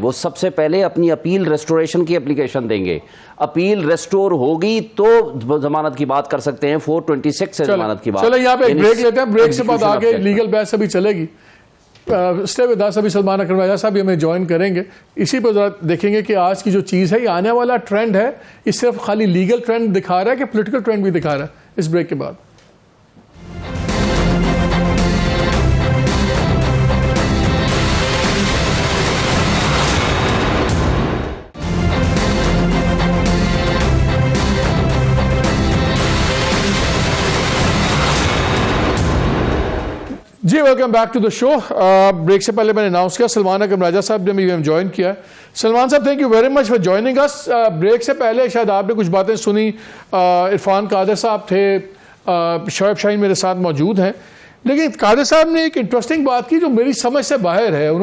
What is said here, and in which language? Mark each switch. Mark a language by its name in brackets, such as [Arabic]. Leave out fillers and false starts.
[Urdu] وہ سب سے پہلے اپنی اپیل ریسٹوریشن کی اپلیکیشن دیں گے. اپیل ریسٹور ہوگی تو ضمانت کی بات کر سکتے ہیں, 426 سے ضمانت کی بات. چلیں یہاں پہ ایک بریک لیتے ہیں, بریک سے بعد آگے لیگل بحث ابھی چلے گی. [English] Stay with us. [Urdu] ابھی سلمان اکرم راجہ صاحب بھی ہمیں جوائن کریں گے. اسی پہ ذرا دیکھیں گے کہ آج کی جو چیز ہے, یہ آنے والا ٹرینڈ ہے, یہ صرف خالی لیگل ٹرینڈ دکھا رہا ہے کہ پولیٹیکل ٹرینڈ بھی دکھا رہا ہے. اس بریک کے بعد جی [English] Welcome back to the show. [Urdu] Break سے پہلے میں نے اناؤنس کیا سلمان اکرم راجہ صاحب نے بھی جوائن کیا. سلمان صاحب [English] Thank you very much for joining us. [Urdu] Break سے پہلے شاید آپ نے کچھ باتیں سنی, عرفان قادر صاحب تھے, شعیب شاہین میرے ساتھ موجود ہیں, لیکن قادر صاحب نے ایک انٹرسٹنگ بات کی جو میری سمجھ سے باہر ہے.